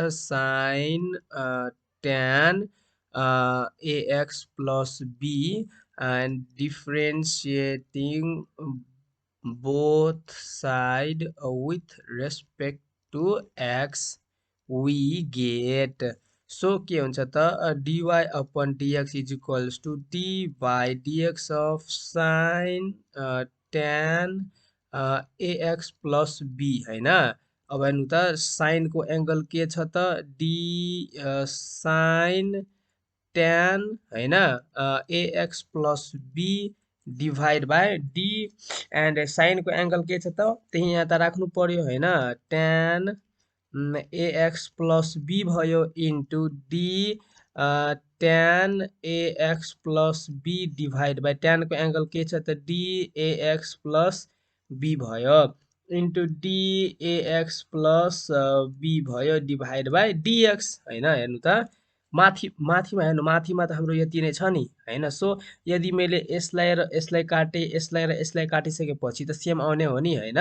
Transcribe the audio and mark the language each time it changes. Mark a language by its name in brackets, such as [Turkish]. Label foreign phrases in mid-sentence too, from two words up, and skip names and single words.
[English] sin tan ax + b and differentiating both side with respect to x we get, [Nepali] सो के हुन्छ त [English] dy/dx = d/dx of sin tan ax + b हैन। [Nepali] अब हेर्नु त sin को एंगल के छ त [English] d sin tan [Nepali] हैन ax + b / d एन्ड sin को एंगल के छ त त्यही यहाँ त राख्नु पर्यो हैन। tan ax + b भयो इन्टु d tan ax + b / tan को एंगल के छ त d ax + b भयो इन्टु d ax + b भयो / dx हैन। हेर्नु त माथिमा हेर्नु, माथिमा त हाम्रो यति नै छ नि हैन। सो यदि मैले यसलाई र यसलाई काटे, यसलाई र यसलाई काटिसकेपछि त सेम आउने हो नि हैन।